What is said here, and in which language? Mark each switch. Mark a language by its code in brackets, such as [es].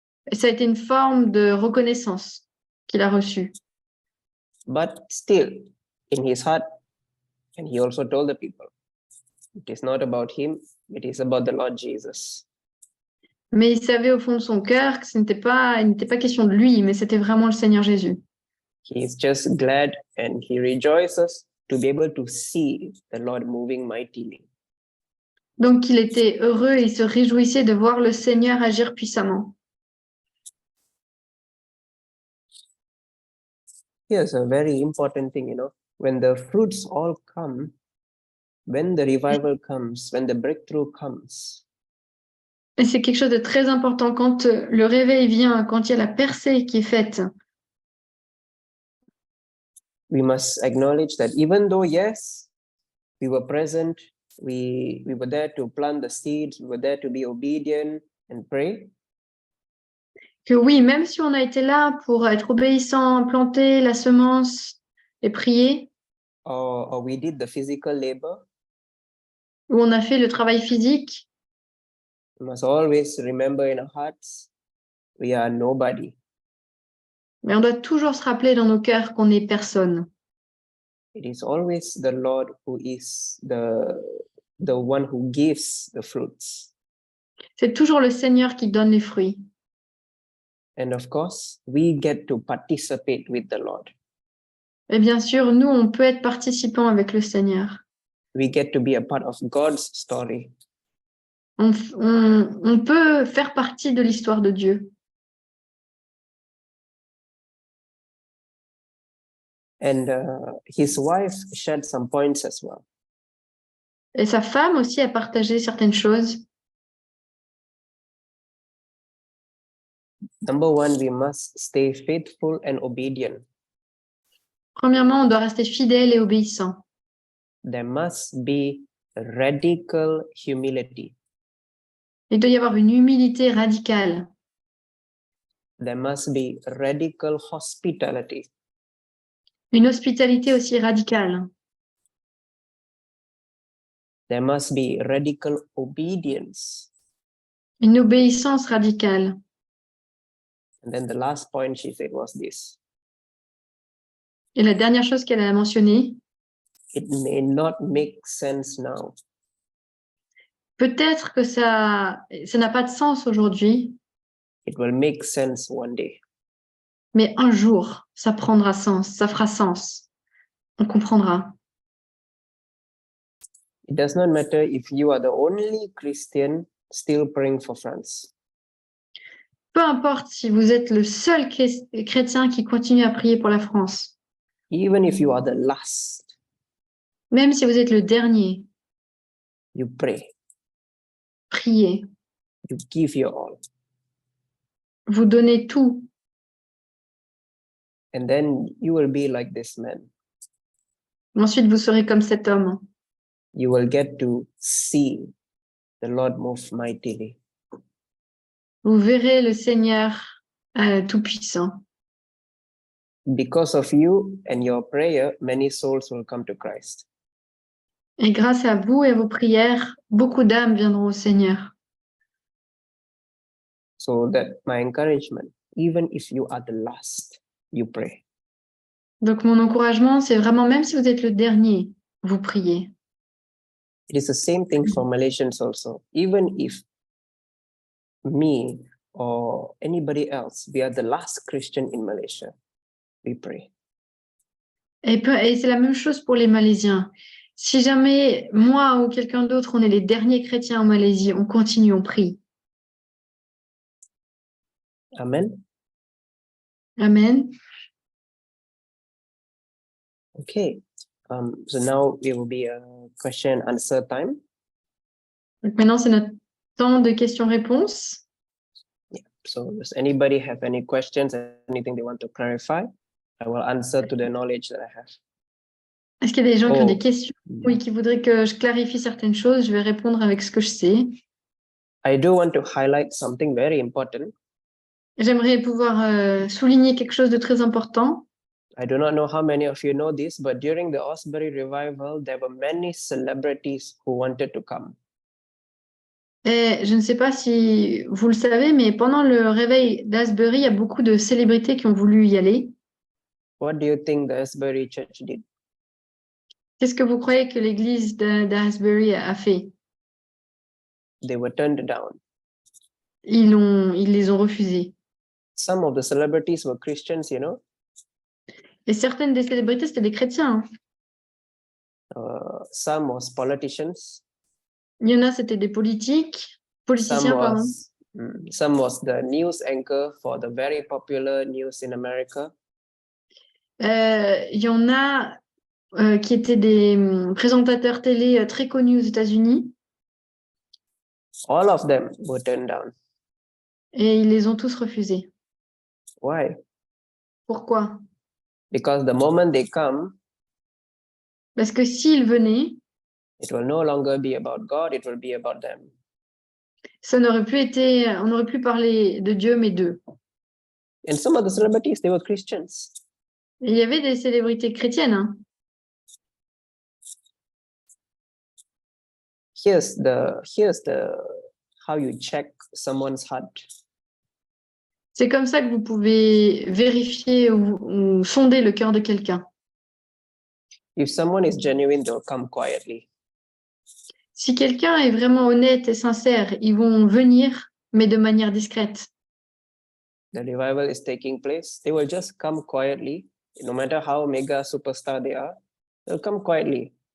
[fr] Et ça a été une forme de reconnaissance qu'il a reçue. [en] But still, in his heart, and he also told the people, it is not about him, it is about the Lord Jesus. [fr] Mais il savait au fond de son cœur que il n'était pas question de lui, mais c'était vraiment le Seigneur Jésus. [en] He is just glad and he rejoices to be able to see the Lord moving mightily. [fr] Donc il était heureux et il se réjouissait de voir le Seigneur agir puissamment. [en] Here's a very important thing, when the fruits all come, when the revival comes, when the breakthrough comes. [fr] Et c'est quelque chose de très important quand le réveil vient, quand il y a la percée qui est faite. [en] We must acknowledge that even though, yes, we were present, we were there to plant the seeds, we were there to be obedient and pray. [fr] Que oui, même si on a été là pour être obéissant, planter la semence et prier, [en] or we did the physical labor, [fr] où on a fait le travail physique, [en] we must always remember in our hearts, we are nobody. [fr] mais on doit toujours se rappeler dans nos cœurs qu'on n'est personne. [en] It is always the Lord who is the one who gives the fruits. [fr] C'est toujours le Seigneur qui donne les fruits. [en] And of course, we get to participate with the Lord. [fr] Et bien sûr, nous, on peut être participants avec le Seigneur. [en] We get to be a part of God's story. [fr] On peut faire partie de l'histoire de Dieu. [en] And his wife shared some points as well. [fr] Et sa femme aussi a partagé certaines choses. [en] Number one, we must stay faithful and obedient. [fr] Premièrement, on doit rester fidèle et obéissant. [en] There must be radical humility. [fr] Il doit y avoir une humilité radicale. [en] There must be radical hospitality. [fr] Une hospitalité aussi radicale. [en] There must be radical obedience. [fr] Une obéissance radicale. [en] And then the last point she said was this. [fr] Et la dernière chose qu'elle a mentionnée, [en] It may not make sense now. [fr] peut-être que ça n'a pas de sens aujourd'hui, [en] it will make sense one day. [fr] mais un jour, ça prendra sens, ça fera sens. On comprendra. [en] It does not matter if you are the only Christian still praying for France. [fr] Peu importe si vous êtes le seul chrétien qui continue à prier pour la France, [en] Even if you are the last, [fr] même si vous êtes le dernier, [en] you pray, [fr] priez, [en] you give your all. [fr] vous donnez tout, [en] And then you will be like this man. [fr] ensuite vous serez comme cet homme. [en] You will get to see the Lord move mightily. [fr] Vous verrez le Seigneur Tout-Puissant. [en] Because of you and your prayer, many souls will come to Christ. [fr] Et grâce à vous et à vos prières, beaucoup d'âmes viendront au Seigneur. [en] So that my encouragement, even if you are the last, you pray. [fr] Donc mon encouragement, c'est vraiment, même si vous êtes le dernier, vous priez. [en] It is the same thing for Malaysians also. Even if me or anybody else, we are the last Christian in Malaysia, we pray. [fr] Et c'est la même chose pour les Malaisiens. Si jamais moi ou quelqu'un d'autre, on est les derniers chrétiens en Malaisie, on continue, on prie. [en] Amen. [fr] Amen. [en] Okay. So now it will be a question and answer time. [fr] Donc maintenant, c'est notre temps de questions-réponses. [en] So does anybody have any questions, anything they want to clarify? I will answer to the knowledge that I have. [fr] Est-ce qu'il y a des gens qui ont des Oh. questions, oui, qui voudraient que je clarifie certaines choses? Je vais répondre avec ce que je sais. [en] I do want to highlight something very important. [fr] J'aimerais pouvoir souligner quelque chose de très important. [en] I do not know how many of you know this, but during the Osbury revival, there were many celebrities who wanted to come. [fr] Et je ne sais pas si vous le savez, mais pendant le réveil d'Asbury, il y a beaucoup de célébrités qui ont voulu y aller. [en] What do you think the Asbury Church did? [fr] Qu'est-ce que vous croyez que l'église d'Asbury a fait? [en] They were turned down. [fr] Ils les ont refusés. [en] Some of the celebrities were Christians, you know. [fr] Et certaines des célébrités, c'était des chrétiens. [en] Some was politicians. [fr] Il y en a, c'était des politiciens, pardon. [en] Some was the news anchor for the very popular news in America. [fr] Il y en a qui étaient des présentateurs télé très connus aux États-Unis. [en] All of them were turned down. [fr] Et ils les ont tous refusés. [en] Why? [fr] Pourquoi? [en] Because the moment they come, [fr] Parce que s'ils venaient, [en] it will no longer be about God, it will be about them. [fr] on n'aurait plus parlé de Dieu, mais d'eux. [en] And some of the celebrities, they were Christians. [fr] Et il y avait des célébrités chrétiennes. Hein. [en] Here's the how you check someone's heart. [fr] C'est comme ça que vous pouvez vérifier ou sonder le cœur de quelqu'un. [en] If someone is genuine, they'll come quietly. [fr] Si quelqu'un est vraiment honnête et sincère, ils vont venir, mais de manière discrète. [en] The revival is taking place. They will just come quietly. No matter how mega superstar they are, they'll come quietly.